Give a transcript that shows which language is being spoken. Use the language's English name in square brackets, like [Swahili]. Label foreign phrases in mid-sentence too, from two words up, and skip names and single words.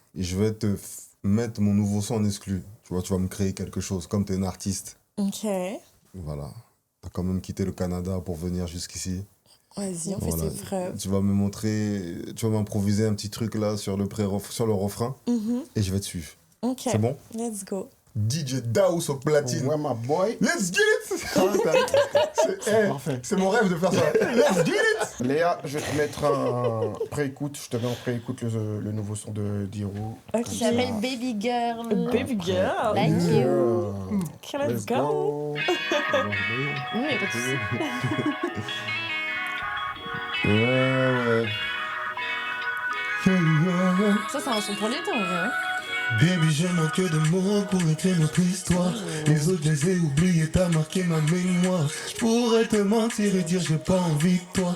[French] Je vais te mettre mon nouveau son en exclu. Tu vois, tu vas me créer quelque chose. Comme tu es une artiste. Ok, Voilà. Tu as quand même quitté le Canada pour venir jusqu'ici. vas-y, on fait Voilà. ses preuves. Tu vas me montrer... Tu vas m'improviser un petit truc là sur le refrain. Mhm. Et je vais te suivre. Ok, C'est bon? [English] let's go. [French] DJ Daous au platine. Ouais, ma boy. [English] Let's get it! [French] C'est Parfait. c'est mon rêve de faire ça. [English] Let's get it! [French] Léa, je vais te mettre un préécoute. Je te mets en préécoute le nouveau son de Diro. Ok. Il s'appelle Baby Girl. Baby girl. [English] Like you. Yeah. Let's go. [French] Mais pas de soucis. Ouais. Ça, c'est un son pour l'été en vrai. Hein. Baby, je manque de mots pour écrire notre histoire. Les autres, je les ai oubliés, t'as marqué ma mémoire. Je pourrais te mentir et dire j'ai pas envie de toi.